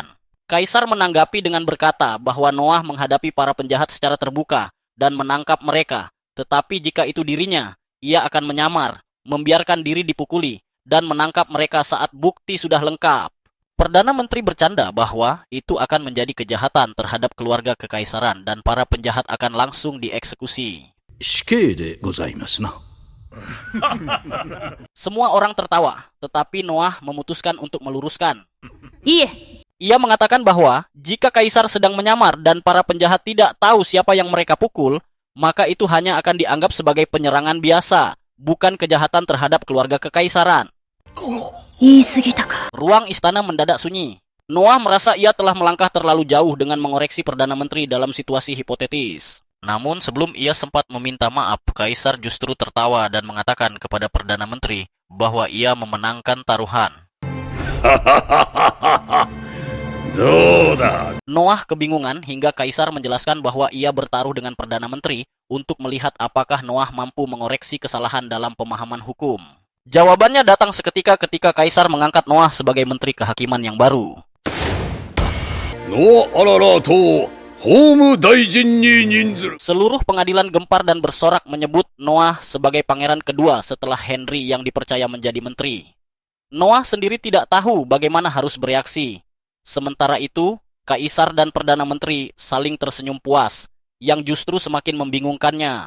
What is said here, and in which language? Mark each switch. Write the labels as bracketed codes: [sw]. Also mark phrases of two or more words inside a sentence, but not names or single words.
[id] Kaisar menanggapi dengan berkata bahwa Noah menghadapi para penjahat secara terbuka dan menangkap mereka, tetapi jika itu dirinya, ia akan menyamar, membiarkan diri dipukuli, dan menangkap mereka saat bukti sudah lengkap. Perdana Menteri bercanda bahwa itu akan menjadi kejahatan terhadap keluarga kekaisaran dan para penjahat akan langsung dieksekusi. [ja] 死刑でございますな。 [id] Semua orang tertawa, tetapi Noah memutuskan untuk meluruskan. [ja] いえ、 [id] Ia mengatakan bahwa jika kaisar sedang menyamar dan para penjahat tidak tahu siapa yang mereka pukul, maka itu hanya akan dianggap sebagai penyerangan biasa, bukan kejahatan terhadap keluarga kekaisaran. [ja] 言い過ぎたか。 [id] Ruang istana mendadak sunyi. Noah merasa ia telah melangkah terlalu jauh dengan mengoreksi Perdana Menteri dalam situasi hipotetis. Namun sebelum ia sempat meminta maaf, Kaisar justru tertawa dan mengatakan kepada Perdana Menteri bahwa ia memenangkan taruhan. [ja] どうだ。 [id] Noah kebingungan hingga Kaisar menjelaskan bahwa ia bertaruh dengan Perdana Menteri untuk melihat apakah Noah mampu mengoreksi kesalahan dalam pemahaman hukum. Jawabannya datang seketika ketika Kaisar mengangkat Noah sebagai Menteri Kehakiman yang baru. [ja] ノア・アララーと法務大臣に任ずる。 [id] Seluruh pengadilan gempar dan bersorak menyebut Noah sebagai pangeran kedua setelah Henry yang dipercaya menjadi menteri. Noah sendiri tidak tahu bagaimana harus bereaksi. Sementara itu, Kaisar dan Perdana Menteri saling tersenyum puas, yang justru semakin membingungkannya.